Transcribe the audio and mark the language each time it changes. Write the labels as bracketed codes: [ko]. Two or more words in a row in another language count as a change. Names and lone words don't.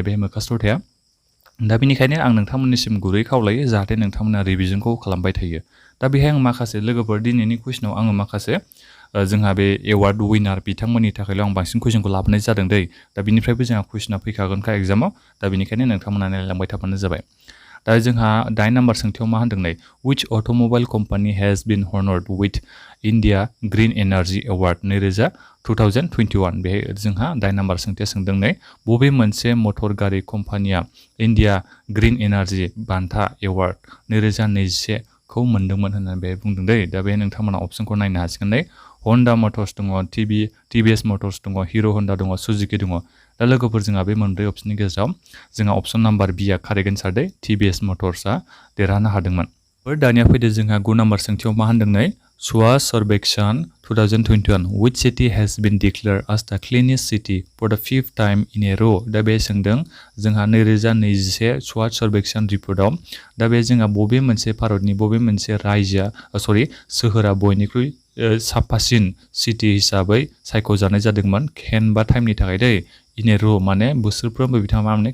[brx] बेहाय मोखास्थ' थाया दा बेनिखायनो आं नोंथांमोननिसिम गुरै खावलायो जाहाथे नोंथांमोना रिभिजनखौ खालामबाय थायो दा बेहाय आं माखासे लोगोफोर दिनैनि कुइसनाव आङो माखासे जोंहा बे एवार्ड विनार बिथांमोननि थाखायल' आं बांसिन कुइसनखौ लाबोनाय जादों दै दा बिनिफ्रायबो जोंहा कुइसना फैखागोनखा एग्जामाव दा बेनिखायनो नोंथांमोना नायलांबाय थाबानो जाबाय दा जोंहा 9 नाम्बार सोंथियाव मा होनदों नै [en] which automobile company has been honored with India Green Energy Award [brx] 2021 बेहाय जोंहा 9 नाम्बार सोंथिया सोंदों नै बबे मोनसे मटर गारि कम्पानिया इन्डिया ग्रीन एनार्जी बान्था एवार्ड 2021 खौ मोनदोंमोन होननानै बे बुंदों दै दा बे नोंथांमोना अपसनखौ नायनो हासिगोन नै हन्डा मटर्स दङ टिभिएस मटर्स दङ हिर' हन्डा दङ सुजुकी दङ दा लोगोफोर जोंहा बे मोनब्रै अपसननि गेजेराव जोंहा अपसन नाम्बार बि आ कारेक्ट एन्सार दै टिभिएस मटर्सआ देरहानो हादोंमोन दानिया फैदो जोंहा 9 नाम्बार सोंथियाव मा होनदों नै स्वच्छ सर्वेक्षण 2021 [en] which city has been declared as the cleanest city for the 5th time in a row [brx] दा बे सोंदों जोंहा 2021 स्वच्छ सर्वेक्षण रिपर्टआव दा बे जोंहा बबे मोनसे भारतनि बबे मोनसे रायजोआ सोहोरा बयनिख्रुइ साफासिन सिटी हिसाबै सायख'जानाय जादोंमोन खेनबा टाइमनि थाखाय दै इन ए र' माने बोसोरफ्रोमबो बिथांमोना माने